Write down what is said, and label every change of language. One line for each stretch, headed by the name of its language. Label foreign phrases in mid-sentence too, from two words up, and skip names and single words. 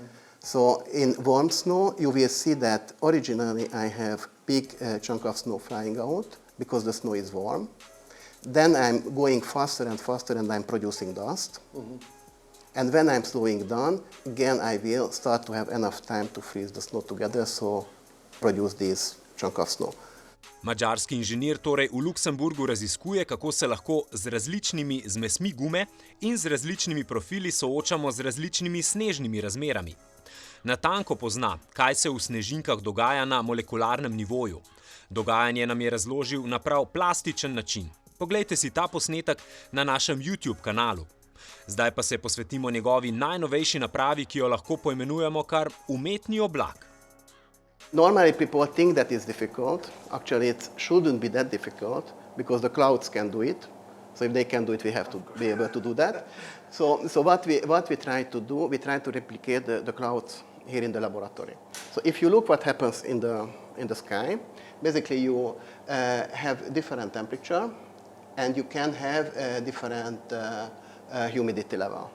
English: So in warm snow, you will see that originally I have big chunk of snow flying out because the snow is warm. Then I'm going faster and faster and I'm producing dust. Mm-hmm. And when I'm slowing down, again I will start to have enough time to freeze the snow together, so produce this chunk of snow.
Slovenian: Madžarski inženir torej v Luksemburgu raziskuje, kako se lahko z različnimi zmesmi gume in z različnimi profili soočamo z različnimi snežnimi razmerami. Natanko pozna, kaj se v snežinkah dogaja na molekularnem nivoju. Dogajanje nam je razložil na prav plastičen način. Poglejte si ta posnetek na našem YouTube kanalu. Zdaj pa se posvetimo njegovi najnovejši napravi, ki jo lahko poimenujemo kar umetni oblak.
English: Normally people think that is difficult. Actually it shouldn't be that difficult because the clouds can do it. So if they can do it, we have to be able to do that. So what we try to do, we try to replicate the clouds here in the laboratory. So if you look what happens in the sky, basically you have different temperature and you can have different humidity level.